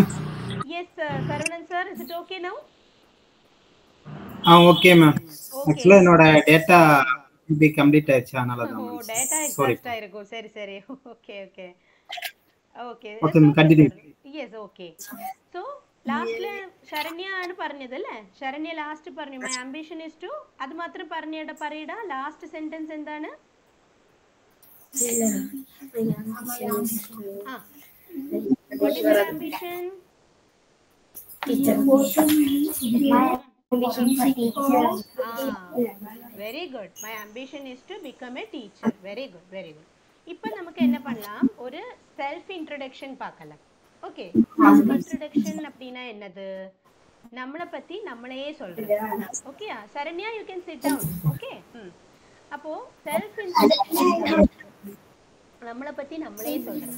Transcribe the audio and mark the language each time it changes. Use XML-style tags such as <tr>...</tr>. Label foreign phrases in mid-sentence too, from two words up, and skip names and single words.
<en>Yes Saravanan sir, is it okay now? Okay ma'am.</en> <ta>ஆக்சுவலா என்னோட</ta> <en>data be complete</en> <ta>ஆயிடுச்சு, அதனால தான். ஓ</ta> <en>data exhaust</en> <ta>ஆயிருக்கும். சரி</ta> <en>okay okay</en> <ta>கண்டினியூ.</ta> <en>Yes okay. So</en> <ml>ലാസ്റ്റില് ശരണ്യാണ് പറഞ്ഞതല്ലേ? ശരണ്യ ലാസ്റ്റ് പറഞ്ഞു</ml> <en>my ambition is to,</en> <ml>അത് മാത്രം പറയടാ.</ml> <en>last sentence</en> <ml>എന്താണ്?</ml> <en>What is your ambition? Very good. My ambition is to become a teacher. Very good.</en> <ta>இப்போ நமக்கு என்ன பண்ணலாம், ஒரு</ta> <en>self introduction</en> <ta>பார்க்கலாம். ஓகே,</ta> <en>self introduction</en> <ta>அப்படினா என்னது? நம்மளை பத்தி நம்மளையே சொல்றது. ஓகேயா சரண்யா,</ta> <en>you can sit down.</en> <ta>ஓகே, அப்போ</ta> <en>self introduction</en> <ta>நம்மளை பத்தி நம்மளே சொல்றது.</ta>